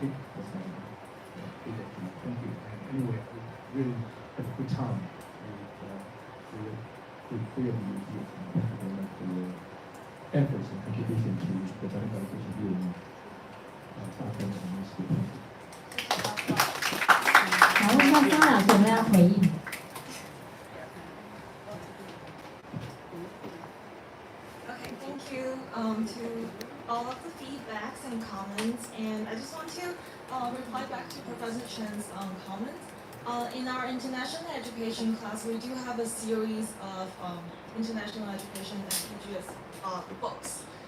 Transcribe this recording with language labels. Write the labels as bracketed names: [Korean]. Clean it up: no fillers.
[English] Okay, that's my big opinion. Thank you. And anyway, I really had a good time with three of you here. Thank you very much for your efforts and contribution to the Chinese education here in Daken and School. [Chinese] 好，问一下张老师有没有要回应？ [English] Okay, thank you to all of the feedbacks and comments, and I just want to back to Professor Chen's comment. In our international education class, we do have a series of international education and PGS books.